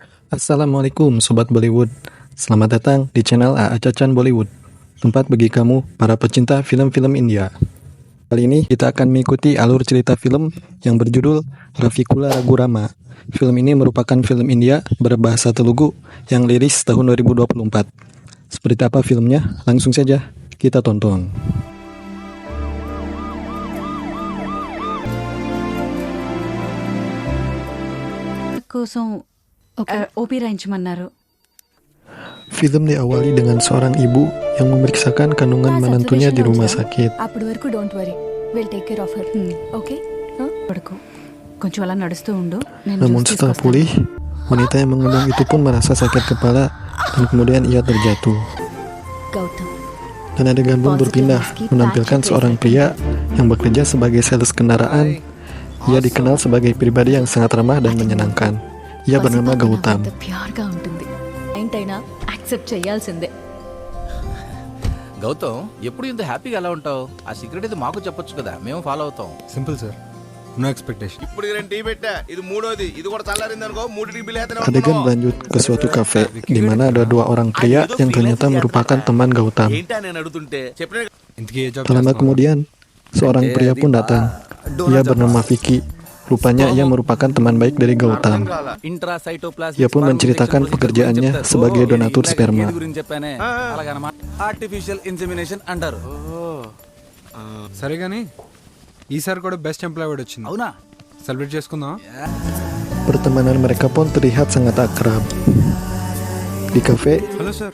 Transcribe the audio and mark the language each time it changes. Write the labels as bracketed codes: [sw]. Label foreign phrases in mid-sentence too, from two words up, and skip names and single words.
[id] Assalamualaikum Sobat Bollywood. Selamat datang di channel A Acacan Bollywood, tempat bagi kamu para pecinta film-film India. Kali ini kita akan mengikuti alur cerita film yang berjudul Rafikula Ragurama. Film ini merupakan film India berbahasa Telugu yang rilis tahun 2024. Seperti apa filmnya? Langsung saja kita tonton. [te] కోసం ఓపీ రాయించమన్నారు. [id] Film diawali dengan seorang ibu yang memeriksakan kandungan menantunya di rumah sakit. [te] అప్పటి వరకు [en] don't worry will take care of her okay [te] పడుకో, కొంచెం అలా నడుస్తూ ఉండు. [id] Namun setelah pulih, wanita yang mengandung itu pun merasa sakit kepala dan kemudian ia terjatuh. గౌతమ్ Dan adegan pun berpindah menampilkan seorang pria yang bekerja sebagai sales kendaraan. Ia dikenal sebagai pribadi yang sangat ramah dan menyenangkan. Ia bernama Gautam. [te] ప్యూర్ గా ఉంటుంది ఏంటైనా యాక్సెప్ట్ చేయాల్సిందే. గౌతమ్, ఎప్పుడు ఇంత హ్యాపీగా ఎలా ఉంటావు? ఆ సీక్రెట్ ఇది మాకు చెప్పొచ్చు కదా, మేము ఫాలో అవుతాం. [en] simple sir, no expectation. [te] ఇప్పుడు రెండు టీ పెట్టా, ఇది మూడోది. ఇది కూడా చల్లారింది అనుకో, మూడు [en] tea bill. [id] Adegan berlanjut ke suatu kafe di mana ada dua orang pria yang ternyata merupakan teman Gautam. [te] ఏంటా నేను అడుగుతుంటే చెప్పిన ఇంతకీ ఏ జాబ్ [id] Tak lama kemudian, seorang pria pun datang. Ia bernama Vicky. Rupanya ia merupakan teman baik dari Gautam. [te] ఇంట్రాసైటోప్లాస్మిక్ [id] Ia pun menceritakan pekerjaannya sebagai donatur sperma. [te] గురించి చెప్పానే, అలాగనమాట. [en] artificial insemination [te] అంటారు. సరే కానీ ఈసారి కూడా [en] best employ award [te] వచ్చింది. అవునా? సెలబ్రేట్ చేసుకుందాం. [id] Pertemanan mereka pun terlihat sangat akrab. Di kafe, [en] hello sir.